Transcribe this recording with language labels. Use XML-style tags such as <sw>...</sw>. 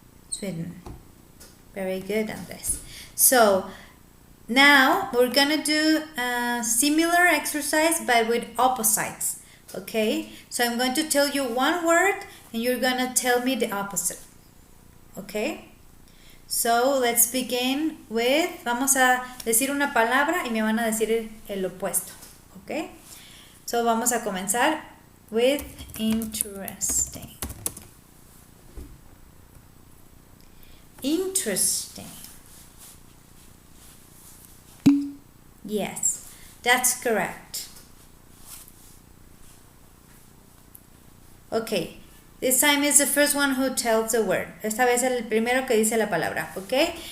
<en>Sweden, very good on this. So now we're gonna do a similar exercise but with opposites. Okay, so I'm going to tell you one word and you're gonna tell me the opposite. Okay, so let's begin with,</en> <es>vamos a decir una palabra y me van a decir el opuesto.</es> <en>Okay, so</en> <es>vamos a comenzar</es> <en>with interesting. Interesting. Yes, that's correct. Okay, this time is the first one who tells the word.</en> <es>Esta vez el primero que dice la palabra, okay?</es>